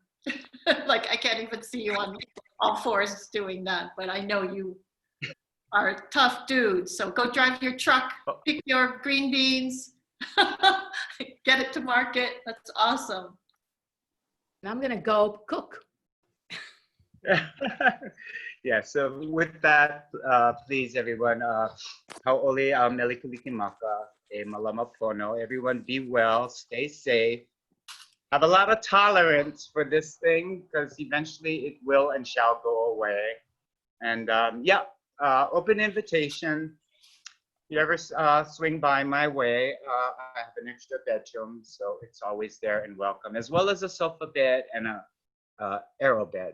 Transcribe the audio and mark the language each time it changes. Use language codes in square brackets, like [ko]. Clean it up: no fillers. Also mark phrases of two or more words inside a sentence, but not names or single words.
[en] Like I can't even see you on all fours doing that, but I know you are a tough dude. So go drive your truck, pick your green beans, get it to market. That's awesome. And I'm gonna go cook. Yeah, so with that, please everyone, [haw] hau'oli a melikulikimaka, e malama pono. [en] Everyone be well, stay safe. Have a lot of tolerance for this thing because eventually it will and shall go away. And yeah, open invitation. If you ever swing by my way, I have an extra bedroom, so it's always there and welcome, as well as a sofa bed and a arrow bed.